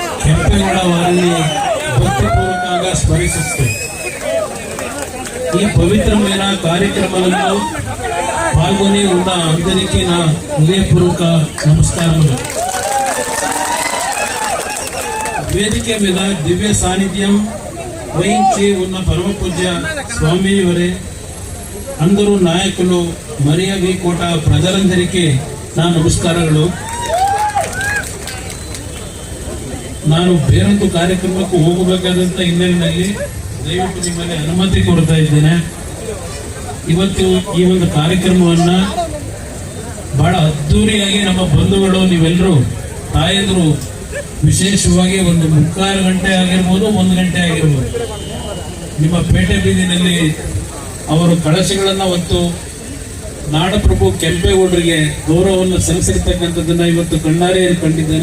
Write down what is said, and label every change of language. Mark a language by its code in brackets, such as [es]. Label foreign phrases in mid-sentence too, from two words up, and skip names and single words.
[kn] ಕೆಂಪೇಗೌಡ ಅವರಲ್ಲಿ ಭಕ್ತಿಪೂರ್ವಕವಾಗಿ ಸ್ಮರಿಸುತ್ತೆ. ಈ ಪವಿತ್ರ ಮೇಳ ಕಾರ್ಯಕ್ರಮವನ್ನು ಪಾಲ್ಗೊನಿ [te] ఉన్న అందరికీ నా హృదయపూర్వక నమస్కారములు. వేదిక మీద దివ్య సాన్నిధ్యం వహించి ఉన్న పరమ పూజ్య స్వామి వారే, అందరూ నాయకులు, మరియా వి కోట ప్రజలందరికీ నా ನಮಸ್ಕಾರಗಳು. [kn] ನಾನು ಬೇರೊಂದು ಕಾರ್ಯಕ್ರಮಕ್ಕೆ ಹೋಗಬೇಕಾದಂತ ಹಿನ್ನೆಲೆಯಲ್ಲಿ ದಯವಿಟ್ಟು ನಿಮ್ಮಲ್ಲಿ ಅನುಮತಿ ಕೊಡ್ತಾ ಇದ್ದೇನೆ. ಇವತ್ತು ಈ ಒಂದು ಕಾರ್ಯಕ್ರಮವನ್ನ ಬಹಳ ಅದ್ದೂರಿಯಾಗಿ ನಮ್ಮ ಬಂಧುಗಳು, ನೀವೆಲ್ಲರೂ ತಾಯಂದ್ರು ವಿಶೇಷವಾಗಿ ಒಂದು 3/4 ಗಂಟೆ ಆಗಿರ್ಬೋದು, 1 ಗಂಟೆ ಆಗಿರ್ಬೋದು, ನಿಮ್ಮ ಪೇಟೆ ಬೀದಿನಲ್ಲಿ ಅವರು ಕಳಶಗಳನ್ನ ಹೊತ್ತು ನಾಡಪ್ರಭು ಕೆಂಪೇಗೌಡರಿಗೆ ಗೌರವವನ್ನು ಸಲ್ಲಿಸಿರ್ತಕ್ಕಂಥದ್ದನ್ನ ಇವತ್ತು ಕಣ್ಣಾರೆ ಕಂಡಿದ್ದೇನೆ.